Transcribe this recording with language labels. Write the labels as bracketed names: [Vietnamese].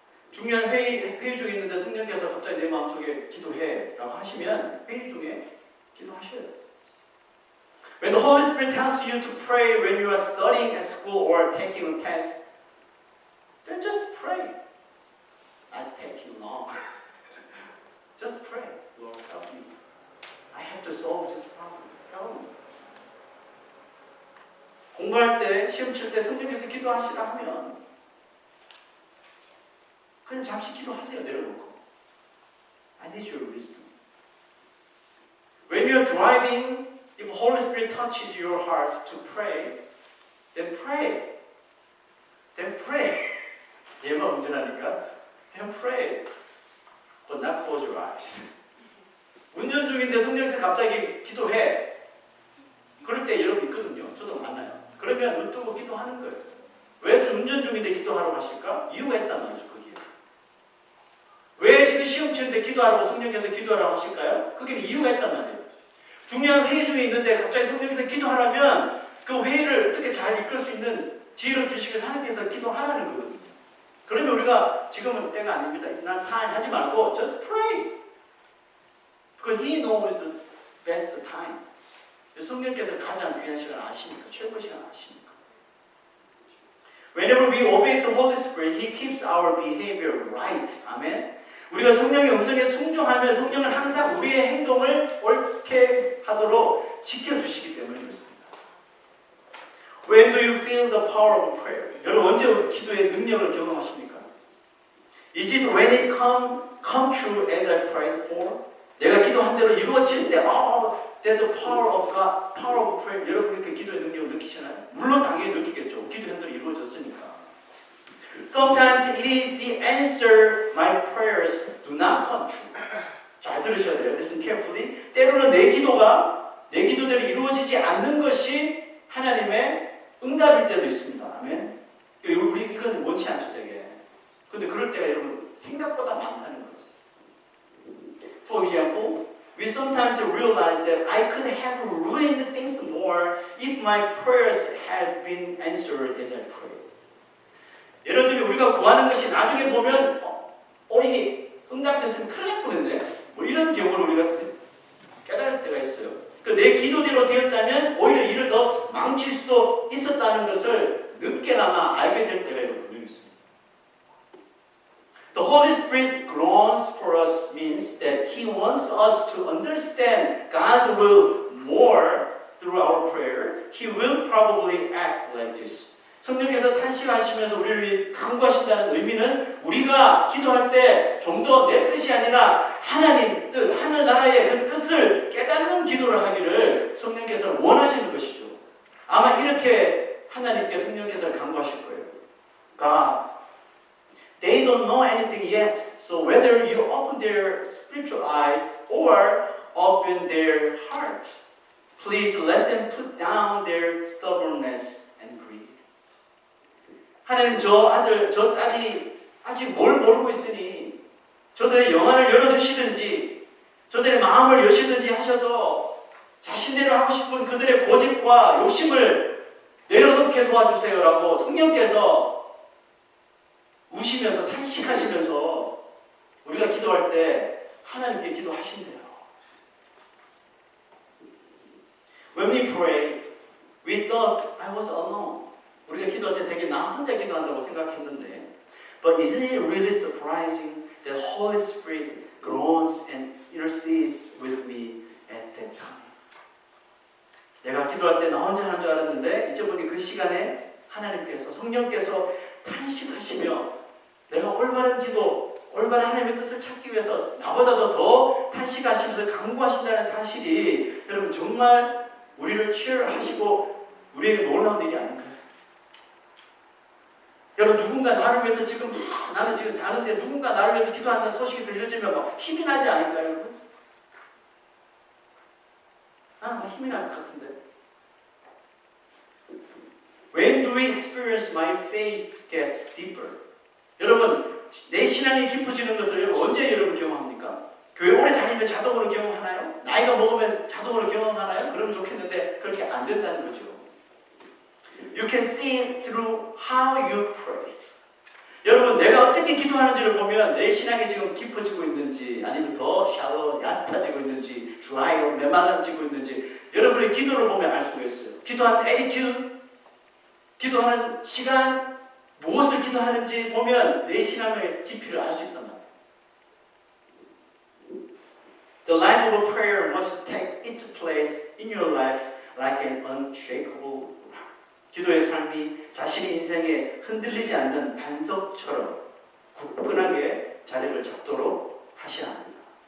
[Korean] 중요한 회의 중에 있는데 성령께서 갑자기 내 마음속에 기도해 라고 하시면 회의 중에 기도하셔요. [English] When the Holy Spirit tells you to pray when you are studying at school or taking a test, then just pray. Not taking long. Just pray. Lord, help me. I have to solve this problem. Help me. [Korean] 공부할 때, 시험 칠 때 성령께서 기도하시라 하면 그냥 잠시 기도하세요. 내려놓고. [English] I need your wisdom. When you're driving, if Holy Spirit touches your heart to pray, then pray. Then pray. [Korean] 얘만 운전하니까 [English] then pray. But not close your eyes. [Korean] 운전 중인데 성령께서 갑자기 기도해. 그럴 때 여러분 있거든요. 저도 만나요. 그러면 눈 뜨고 기도하는 거예요. 왜 운전 중인데 기도하라고 하실까? 이유가 있단 말이죠. 거기에. 왜 지금 시험 치는데 기도하라고 성령께서 기도하라고 하실까요? 그게 이유가 있단 말이에요. 중요한 회의 중에 있는데 갑자기 성령께서 기도하라면 그 회의를 어떻게 잘 이끌 수 있는 지혜를 주시고 하나님께서 기도하라는 거거든요. 그러면 우리가 지금은 때가 아닙니다. [English] It's not time [Korean] 하지 말고 [English] just pray. Because He knows the best time. [Korean] 성령께서 가장 귀한 시간 아시니까, 최고의 시간 아시니까. [English] Whenever we obey the Holy Spirit, He keeps our behavior right. [Korean] 아멘. 우리가 성령의 음성에 순종하면 성령은 항상 우리의 행동을 옳게 하도록 지켜주시기 때문에 그렇습니다. [English] When do you feel the power of prayer? [Korean] 여러분 언제 기도의 능력을 경험하십니까? [English] Is it when it come true as I prayed for? [Korean] 내가 기도한 대로 이루어질 때, [English] there's the power of God, power of prayer. [Korean] 여러분 이렇게 기도의 능력을 느끼시나요? 물론 당연히 느끼겠죠. 기도 현대로 이루어졌으니까. [English] Sometimes it is the answer my prayers do not come true. [Korean] 잘 들으셔야 돼요. [English] Listen carefully. [Korean] 때로는 내 기도가 내 기도대로 이루어지지 않는 것이 하나님의 응답일 때도 있습니다. 아멘. 우리 이건 원치 않죠, 되게. 근데 그럴 때가 여러분 생각보다 많다는 거죠. [English] For example, we sometimes realize that I could have ruined things more if my prayers had been answered as I prayed. [Korean] 예를 들면 우리가 구하는 것이 나중에 보면 이게 응답됐으면 큰일 날 뻔했네. 뭐 이런 경우를 우리가 깨달을 때가 있어요. 내 기도대로 되었다면 오히려 일을 더 망칠 수도 있었다는 것을 늦게나마 알게 될 때가 분명히 있습니다. [English] The Holy Spirit groans for us means that He wants us to understand God's will more through our prayer. He will probably ask like this. [Korean] 성령께서 탄식하시면서 우리를 간구하신다는 의미는 우리가 기도할 때 좀 더 내 뜻이 아니라 하나님 뜻, 하늘나라의 그 뜻을 깨닫는 기도를 하기를 성령께서 원하시는 것이죠. 아마 이렇게 하나님께 성령께서 간구하실 거예요. [English] God, they don't know anything yet. So whether you open their spiritual eyes or open their heart, please let them put down their stubbornness and greed. [Korean] 하나님 저 아들, 저 딸이 아직 뭘 모르고 있으니 저들의 영안을 열어주시든지 저들의 마음을 여시든지 하셔서 자신대로 하고 싶은 그들의 고집과 욕심을 내려놓게 도와주세요라고 성령께서 우시면서 탄식하시면서 우리가 기도할 때 하나님께 기도하신대요. [English] When we pray, we thought I was alone. [Korean] 우리가 기도할 때 되게 나 혼자 기도한다고 생각했는데 [English] But isn't it really surprising that Holy Spirit groans and intercedes with me at that time? [Korean] 내가 기도할 때 나 혼자 하는 줄 알았는데 이제 보니 그 시간에 하나님께서 성령께서 탄식하시며 내가 올바른 기도, 올바른 하나님의 뜻을 찾기 위해서 나보다도 더 탄식하시면서 강구하신다는 사실이 여러분 정말 우리를 치유하시고 우리에게 놀라운 일이 아닌가요? 여러분 누군가 나를 위해서 지금 나는 지금 자는데 누군가 나를 위해서 기도한다는 소식이 들려지면 막 힘이 나지 않을까요? 여러분? 나는 막 힘이 날 것 같은데. [English] When do we experience my faith gets deeper? [Korean] 여러분 내 신앙이 깊어지는 것을 여러분 언제 여러분 경험합니까? 교회 오래 다니면 자동으로 경험하나요? 나이가 먹으면 자동으로 경험하나요? 그러면 좋겠는데 그렇게 안 된다는 거죠. [English] You can see it through how you pray. [Korean] 여러분 내가 어떻게 기도하는지를 보면 내 신앙이 지금 깊어지고 있는지 아니면 더 샬로우, 얕아지고 있는지 드라이어, 메말라지고 있는지 여러분의 기도를 보면 알 수가 있어요. 기도하는 attitude, 기도하는 시간, 무엇을 기도하는지 보면 내 신앙의 깊이를 알 수 있단 말이에요. [English] The life of a prayer must take its place in your life like an unshakable rock. [Korean] 기도의 삶이 자신의 인생에 흔들리지 않는 반석처럼 굳건하게 자리를 잡도록 하셔야 합니다.